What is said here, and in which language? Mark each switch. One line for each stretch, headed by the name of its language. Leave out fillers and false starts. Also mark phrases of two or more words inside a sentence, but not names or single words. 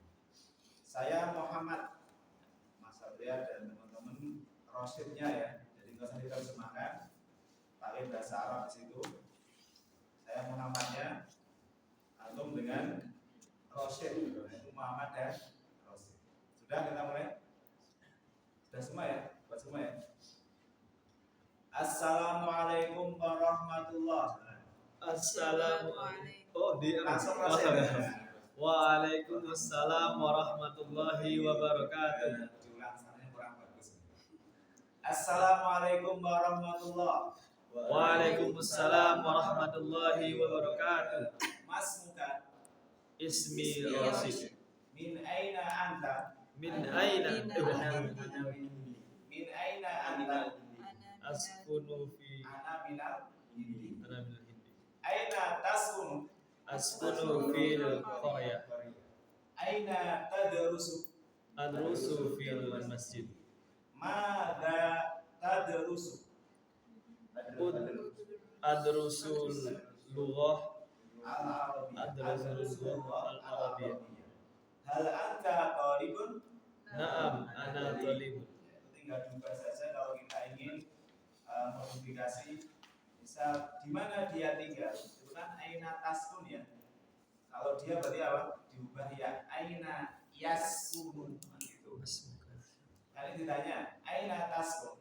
Indonesian: Saya Muhammad, Mas Satria dan teman-teman Rosyidnya ya. Jadi nggak usah diterjemahkan, pakai bahasa Arab di situ. Saya Muhammadnya, antum dengan Rosyid, itu Muhammad dan Rosyid. Sudah kita mulai? Sudah semua ya? Buat semua ya?
Arabic: السلام عليكم ورحمة الله وبركاته. Assalamualaikum. Oh di
Indonesian: Langsung oh, Rosyid.
Arabic: وعليكم السلام ورحمة الله وبركاته.
Indonesian: Diulang, sananya kurang bagus.
Arabic: السلام عليكم ورحمة الله. وعليكم السلام ورحمة الله وبركاته.
Indonesian: Mas muka.
Arabic: اسمي رشيد. من أين أنت? من أين? من أين أنت? أسكن في أنا من الهند. أنا من الهند. أين تسكن? أسكن في القرية. أين تدرس? أدرس في المسجد. ماذا تدرس? أدرس اللغة Al-Arabiyyah. أدرس اللغة العربية. هل أنت طالب? نعم، أنا طالب.
Indonesian: Tinggal duga saja kalau kita ingin modifikasi. Misal di mana dia tinggal? Itu kan
Arabic: أين تسكن
Indonesian: ya. Kalau dia berarti apa? Diubah ya
Arabic: أين يسكن
Indonesian: gitu. Kali ditanya
Arabic: أين تسكن?